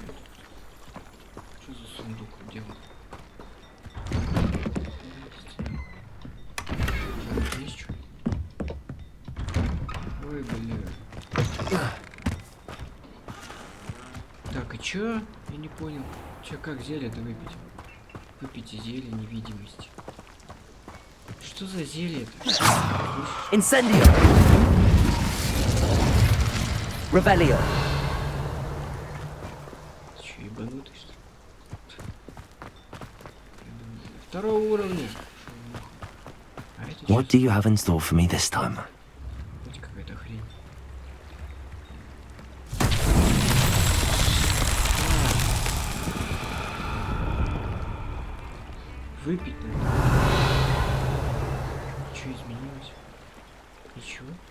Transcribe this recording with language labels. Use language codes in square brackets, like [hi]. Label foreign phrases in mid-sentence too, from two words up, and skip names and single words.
[ru] Что за сундук? Где он? Есть что? Ой, бля. Так, и чё? Я не понял. Чё, как зелье-то выпить? Выпейте зелье невидимости. Что за зелье-то? [la] Incendio. Revelio. [ru] Чё, ебанутый, что ли? Второго уровня. [en] What do you have in store for me this time? [ru] Хоть какая-то хрень. Выпить надо. Что изменилось? Ничего.